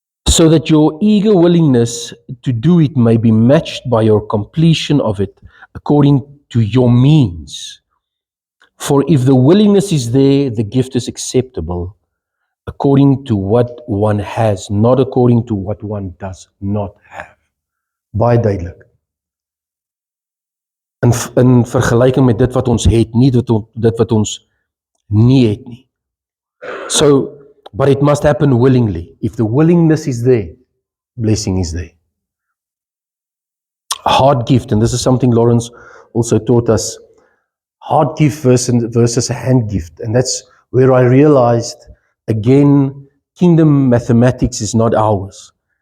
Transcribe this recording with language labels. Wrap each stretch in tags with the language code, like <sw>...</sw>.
<en>So that your eager willingness to do it may be matched by your completion of it according to your means. For if the willingness is there, the gift is acceptable according to what one has, not according to what one does not have.</en> <af>Baie duidelik. In vergelyking met dit wat ons het, nie dit wat ons nie het nie.</af> <en>So, but it must happen willingly. If the willingness is there, blessing is there. A hard gift, and this is something Lawrence also taught us, hard gift versus a hand gift. And that's where I realized, again, kingdom mathematics is not ours.</en>